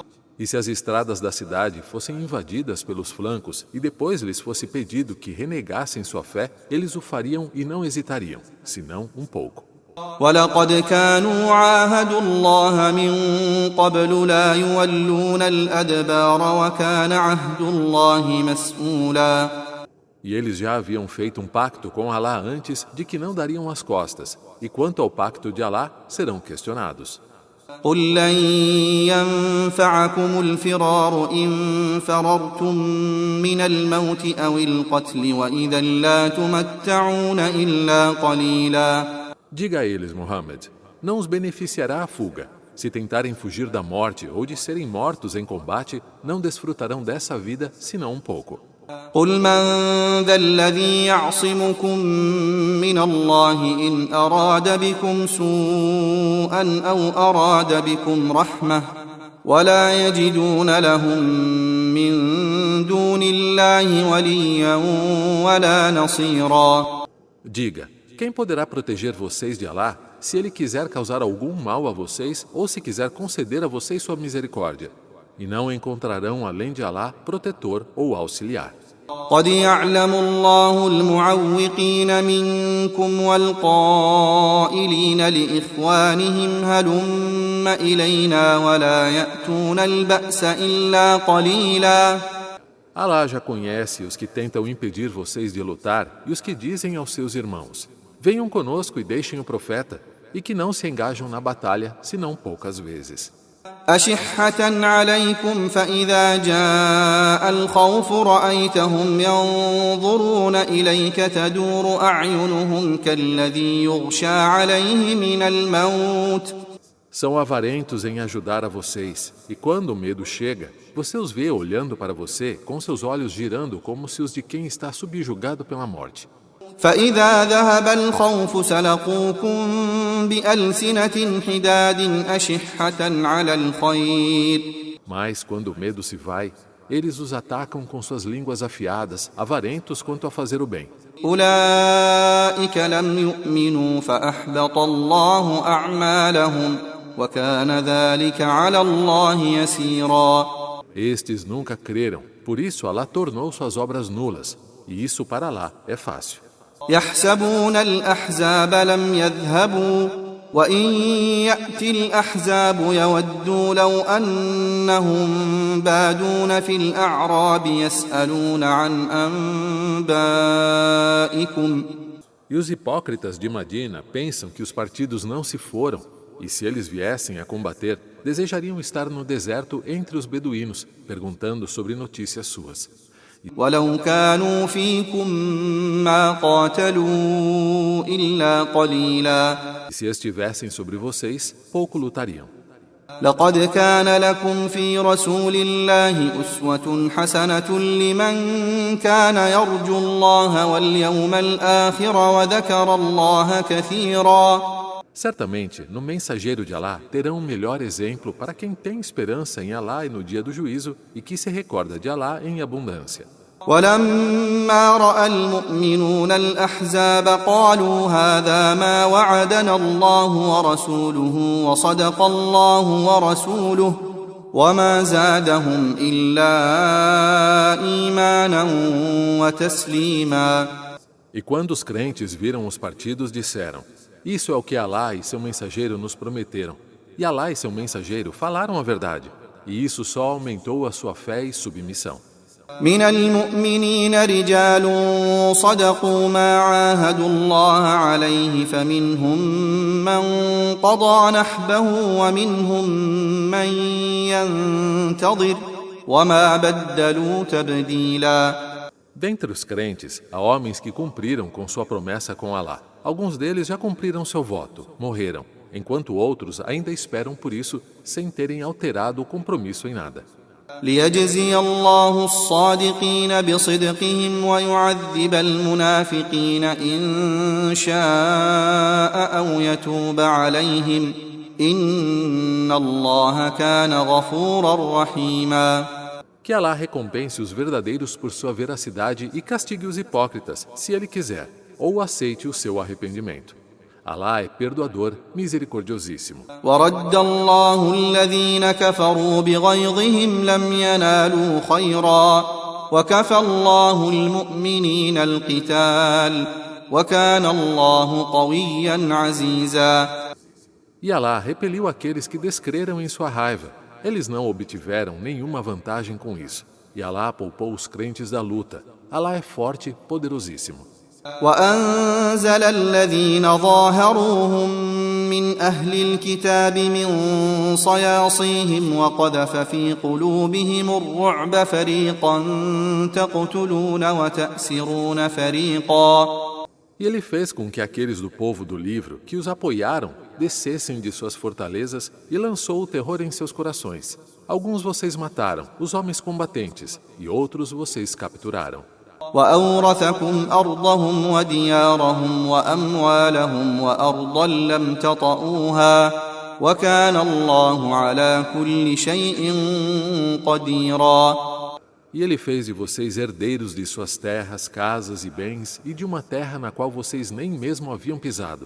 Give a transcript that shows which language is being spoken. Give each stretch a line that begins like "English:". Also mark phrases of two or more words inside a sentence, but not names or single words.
Portuguese: E se as estradas da cidade fossem invadidas pelos flancos e depois lhes fosse pedido que renegassem sua fé, eles o fariam e não hesitariam, senão um pouco.
Arabic: ولقد كانوا عاهدوا الله من قبل لا يولون الأدبار وكان عهد الله مسؤولا.
Portuguese: E eles já haviam feito um pacto com Alá antes de que não dariam as costas, e quanto ao pacto de Alá, serão questionados.
Arabic: قل لن ينفعكم الفرار إن فررتم من الموت أو القتل وإذا لا تمتعون إلا قليلا.
Portuguese: Diga a eles, Muhammad, não os beneficiará a fuga. Se tentarem fugir da morte ou de serem mortos em combate, não desfrutarão dessa vida senão um pouco.
Arabic: قل من ذا الذي يعصمكم من الله إن أراد بكم سوءا أو أراد بكم رحمة ولا يجدون لهم من دون الله وليا ولا نصيرا.
Portuguese: Diga, quem poderá proteger vocês de Alá se ele quiser causar algum mal a vocês ou se quiser conceder a vocês sua misericórdia? E não encontrarão além de Alá protetor ou auxiliar.
Arabic: قد يعلم الله المعوقين منكم والقائلين لإخوانهم هلم إلينا ولا يأتون البأس إلا قليلا.
Portuguese: Alá já conhece os que tentam impedir vocês de lutar e os que dizem aos seus irmãos: Venham conosco e deixem o profeta, e que não se engajam na batalha senão poucas vezes.
Arabic: أشحة عليكم فإذا جاء الخوف رأيتهم ينظرون إليك تدور أعينهم كالذي يغشى عليه من الموت.
Portuguese: São avarentos em ajudar a vocês, e quando o medo chega, você os vê olhando para você com seus olhos girando como se os de quem está subjugado pela morte.
Arabic: فإذا ذهب الخوف سلقوكم بألسنة حداد أشحة على الخير.
Portuguese: Mas quando o medo se vai, eles os atacam com suas línguas afiadas, avarentos quanto a fazer o bem.
Arabic: أولئك لم يؤمنوا فأحبط الله أعمالهم وكان ذلك على الله يسيرا.
Portuguese: Estes nunca creram, por isso Alá tornou suas obras nulas, e isso para Alá é fácil.
Arabic: يحسبون الأحزاب لم يذهبوا وإن يأتي الأحزاب يودوا لو أنهم بادون في الأعراب يسألون عن أنبائكم.
Portuguese: E os hipócritas de Madina pensam que os partidos não se foram, e se eles viessem a combater, desejariam estar no deserto entre os beduínos, perguntando sobre notícias suas.
Arabic: ولو كانوا فيكم ما قاتلوا إلا قليلا.
Portuguese: E se estivessem sobre vocês, pouco lutariam.
Arabic: لقد كان لكم في رسول الله أسوة حسنة لمن كان يرجو الله واليوم الآخر وذكر الله كثيرا.
Portuguese: Certamente, no mensageiro de Alá terão um melhor exemplo para quem tem esperança em Alá e no dia do juízo e que se recorda de Alá em abundância.
Arabic: ولما رأى المؤمنون الأحزاب قالوا هذا ما وعدنا الله ورسوله وصدق الله ورسوله وما زادهم إلا إيمانا وتسليما.
Portuguese: E quando os crentes viram os partidos, disseram: Isso é o que Alá e seu mensageiro nos prometeram. E Alá e seu mensageiro falaram a verdade. E isso só aumentou a sua fé e submissão.
Arabic: من المؤمنين رجال صدقوا ما عاهدوا الله عليه فمنهم من قضى نحبه ومنهم من ينتظر وما بدلوا تبديلا.
Portuguese: Dentre os crentes, há homens que cumpriram com sua promessa com Alá. Alguns deles já cumpriram seu voto, morreram, enquanto outros ainda esperam por isso, sem terem alterado o compromisso em nada.
Arabic: ليجزي الله الصادقين بصدقهم ويعذب المنافقين إن شاء أو يتوب عليهم إن الله كان غفورا رحيما.
Portuguese: Que Alá recompense os verdadeiros por sua veracidade e castigue os hipócritas, se Ele quiser, ou aceite o seu arrependimento. Alá é perdoador, misericordiosíssimo.
Arabic: ورد الله الذين كفروا بغيظهم لم ينالوا خيرا وكفى الله المؤمنين القتال وكان الله قويا عزيزا.
Portuguese: E Alá repeliu aqueles que descreram em sua raiva. Eles não obtiveram nenhuma vantagem com isso. E Alá poupou os crentes da luta. Alá é forte, poderosíssimo.
Arabic: وأنزل الذين ظاهروهم من أهل الكتاب من صياصيهم وقذف في قلوبهم الرعب فريقا تقتلون وتأسرون فريقا.
Portuguese: E ele fez com que aqueles do povo do livro que os apoiaram descessem de suas fortalezas e lançou o terror em seus corações. Alguns vocês mataram, os homens combatentes, e outros vocês capturaram.
Arabic: وأورثكم أرضهم وديارهم وأموالهم وأرضا لم تطئوها وكان الله على كل شيء قديرا.
Portuguese: E ele fez de vocês herdeiros de suas terras, casas e bens, e de uma terra na qual vocês nem mesmo haviam pisado.